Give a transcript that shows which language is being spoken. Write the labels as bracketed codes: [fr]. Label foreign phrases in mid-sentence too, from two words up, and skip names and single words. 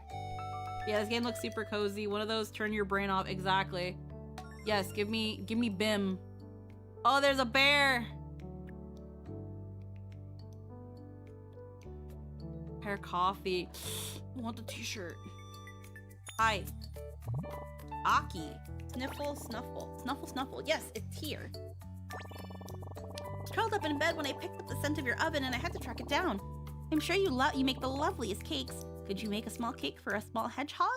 [en] Yeah, this game looks super cozy. One of those turn your brain off. Exactly. Yes, give me Bim. Oh, there's a bear. Pair coffee. I want the t-shirt. Hi. Aki. Sniffle, snuffle. Snuffle, snuffle. Yes, it's here. Curled up in bed when I picked up the scent of your oven and I had to track it down. I'm sure you make the loveliest cakes. Could you make a small cake for a small hedgehog?